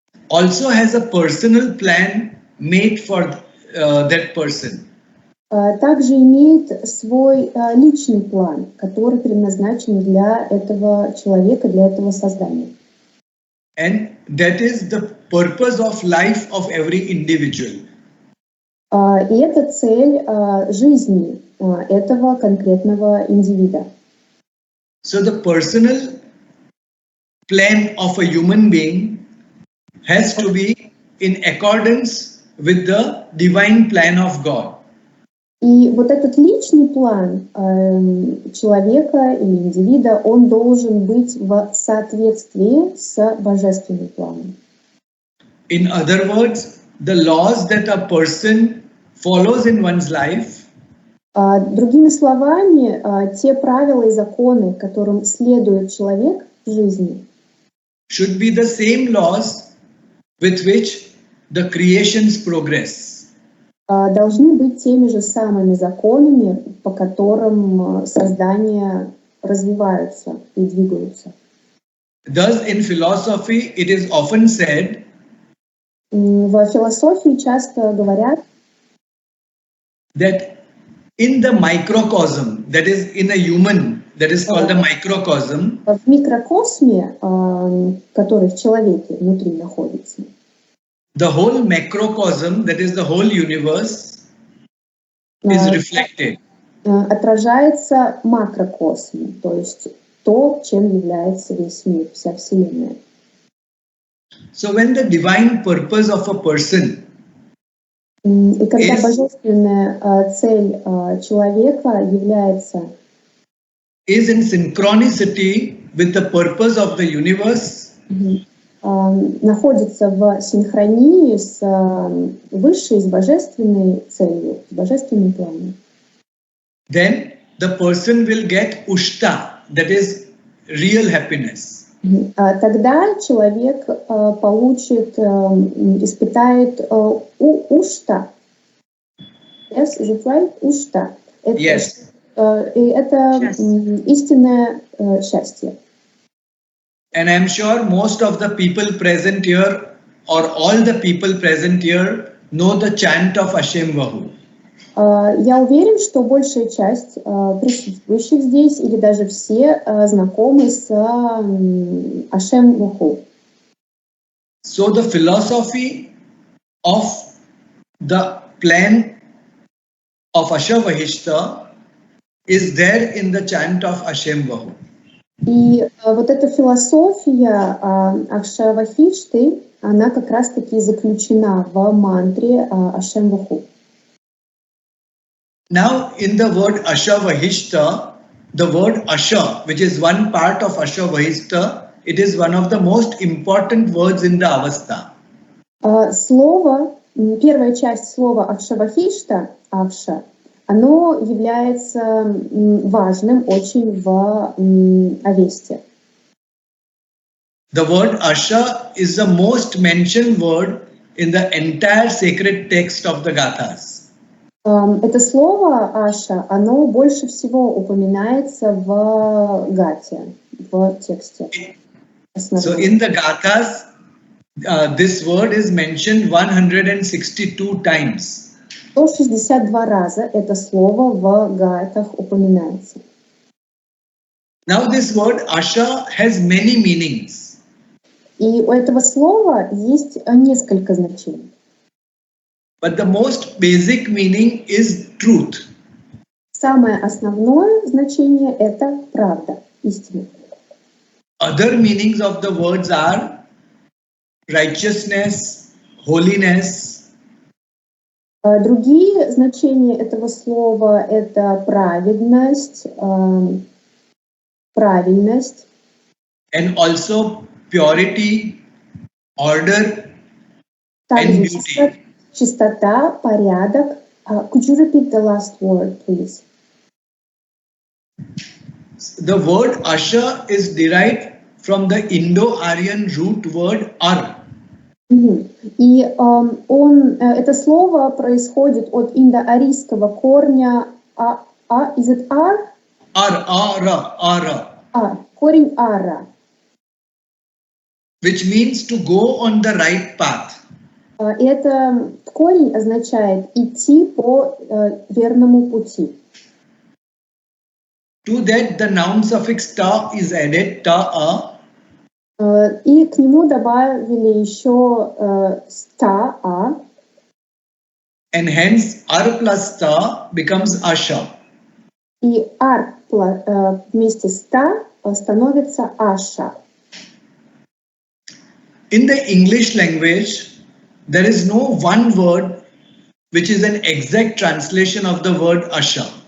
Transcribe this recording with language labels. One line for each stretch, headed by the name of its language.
English: also has a personal plan made for that person.
Russian: также имеет свой личный план, который предназначен для этого человека, для этого создания.
English: And that is the purpose of life of every individual.
Russian: И это цель жизни этого конкретного индивида.
English: So the personal plan of a human being has to be in accordance with the divine plan of God.
Russian: И вот этот личный план человека или индивида, он должен быть в соответствии с божественным планом.
English: In other words, the laws that a person follows in one's life
Russian: Другими словами, те правила и законы, которым следует человек в жизни,
English: should be the same laws with which the creations progress.
Russian: должны быть теми же самыми законами, по которым создания развиваются и двигаются.
English: Thus, in philosophy, it is often said
Russian: В философии часто говорят,
English: that in the microcosm, that is in a human, that is called the microcosm,
Russian: в микрокосме, который в человеке внутри находится,
English: the whole macrocosm, that is the whole universe, is reflected.
Russian: отражается макрокосм, то есть то, чем является весь мир, вся Вселенная.
English: So when the divine purpose of a person
Russian: И когда
English: Is-
Russian: божественная цель человека является
English: is in synchronicity with the purpose of the universe,
Russian: находится в синхронии с высшей, с божественной целью, с божественным планом,
English: then the person will get ushta, that is real happiness.
Russian: тогда человек получит, испытает ушта.
English: Yes, is it right? Ушта.
Russian: Это,
English: Yes.
Russian: и это истинное счастье.
English: And I'm sure most of the people present here, or all the people present here, know the chant of Hashem Vahu.
Russian: Я уверен, что большая часть присутствующих здесь, или даже все, знакомы с Ашем Ваху.
English: So the philosophy of the plan of Ashavahishta is there in the chant of Hashem Vahu.
Russian: И вот эта философия Акшавахишты, она как раз-таки заключена в мантре Ашем Ваху.
English: Now, in the word Ashavahishta, the word Asha, which is one part of Ashavahishta, it is one of the most important words in the Avastha.
Russian: Слово, первая часть слова Акшавахишта, Акша, оно является важным очень в Авесте.
English: The word Asha is the most mentioned word in the entire sacred text of the Gathas.
Russian: Это слово Аша, оно больше всего упоминается в Гате, в тексте.
English: So in the Gathas, this word is mentioned 162 times.
Russian: 162 раза это слово в Гатах упоминается.
English: Now this word Asha has many meanings.
Russian: И у этого слова есть несколько значений.
English: But the most basic meaning is truth.
Russian: Самое основное значение — это правда, истина.
English: Other meanings of the words are righteousness, holiness,
Russian: Другие значения этого слова — это праведность, правильность,
English: and also purity, order,
Russian: также
English: and beauty.
Russian: чистота, порядок.
English: Could you repeat the last word, please? The word Asha is derived from the Indo-Aryan root word Ar.
Russian: И это слово происходит от индоарийского корня
English: is it ar? Ara.
Russian: Корень ара.
English: Which means to go on the right path.
Russian: Это корень означает идти по верному пути.
English: To that the noun suffix ta is added, ta-a.
Russian: И к нему добавили еще ста-а.
English: And hence ar plus ta becomes Asha.
Russian: И ар вместе с та становится аша.
English: In the English language, there is no one word which is an exact translation of the word Asha.